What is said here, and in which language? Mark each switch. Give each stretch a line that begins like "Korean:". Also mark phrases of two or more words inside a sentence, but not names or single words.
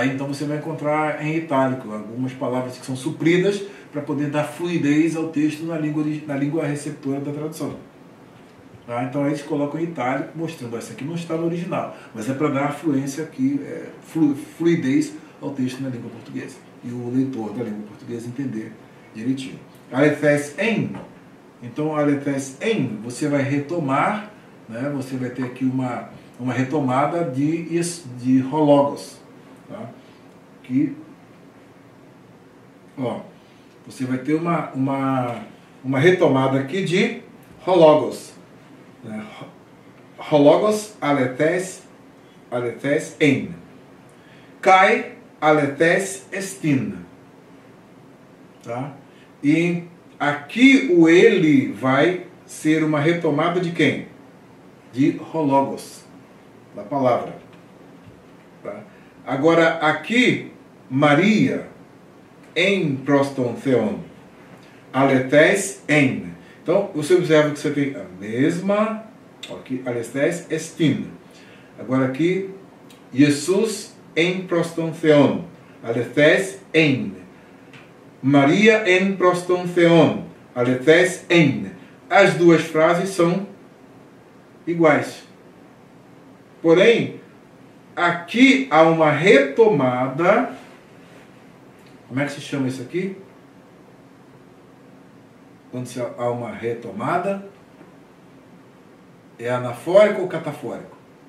Portuguese: Então você vai encontrar em itálico algumas palavras que são supridas para poder dar fluidez ao texto na língua receptora da tradução. Tá? Então eles colocam em itálico, mostrando essa aqui não está no original, mas é para dar fluência aqui, fluidez ao texto na língua portuguesa. E o leitor da língua portuguesa entender direitinho.
Greek: Ἀληθὴς ἦν. Então, ἀληθὴς ἦν,
Portuguese: você vai retomar, né? Você vai ter aqui uma retomada de hologos. Tá? Que, ó, você vai ter uma retomada aqui de hologos. Né?
Greek: Ὁ λόγος ἀληθὴς ἦν. Καὶ ἀληθής ἐστιν.
Portuguese: Tá? E aqui o ele vai ser uma retomada de quem? De hologos, da palavra. Tá? Agora aqui, Maria,
Greek: ἦν πρὸς τὸν θεόν, ἀληθὴς ἦν.
Portuguese: Então, você observa que você tem a mesma, aqui,
Greek: ἀληθής ἐστιν.
Portuguese: Agora aqui,
Greek: Ἰησοῦς ἦν πρὸς τὸν θεόν, ἀληθὴς ἦν. Μαρία ἦν πρὸς τὸν θεόν, ἀληθὴς ἦν.
Portuguese: As duas frases são iguais. Porém, aqui há uma retomada. Como é que se chama isso aqui? Quando há uma retomada, é anafórico ou catafórico?